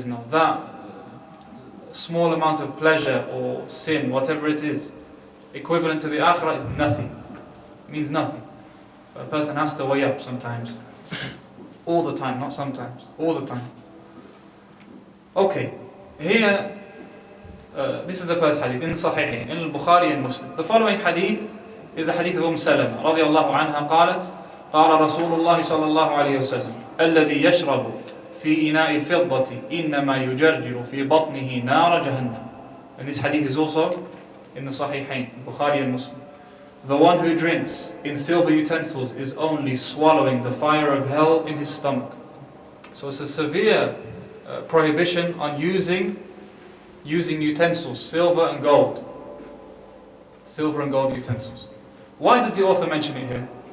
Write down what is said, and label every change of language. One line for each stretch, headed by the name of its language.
English: That small amount of pleasure or sin, whatever it is, equivalent to the akhirah is nothing. It means nothing. But a person has to weigh up sometimes. All the time, not sometimes. All the time. Okay. Here, this is the first hadith in Sahih, in Bukhari and Muslim. The following hadith is the hadith of Salama
Arabic: رضي الله عنها قالت قال رسول الله صلى الله عليه وسلم الذي يشرب في إناء الفضة إنما يجرجر في بطنه نار جهنم.
English: And this hadith is also in the Sahihain, Bukhari and Muslim. The one who drinks in silver utensils is only swallowing the fire of hell in his stomach. So it's a severe prohibition on using utensils, silver and gold. Silver and gold utensils. Why does the author mention it here?